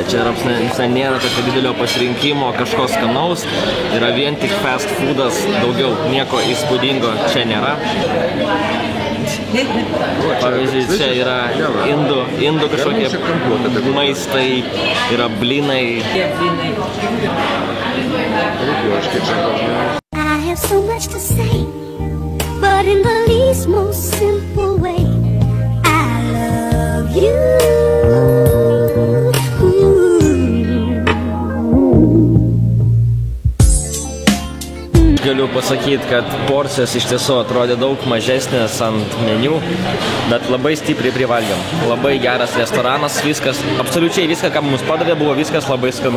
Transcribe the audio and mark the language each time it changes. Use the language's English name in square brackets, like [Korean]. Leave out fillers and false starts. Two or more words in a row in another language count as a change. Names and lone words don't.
[Lithuanian] Čia nėra tokio didelio pasirinkimo, kažko skanaus. Yra vien tik fast foodas, daugiau nieko įspūdingo čia nėra. Pavyzdžiui, čia yra indų kažkokie maistai, yra blinai. [English] I have so much to say, but in the least most simple way, I love you. [Lithuanian] Galiu pasakyti, kad porcijos iš tiesų atrodė daug mažesnės ant meniu, bet labai stipriai privalgėm. Labai geras restoranas, viskas, absoliučiai viską, ką mums padavė, buvo viskas labai skanu.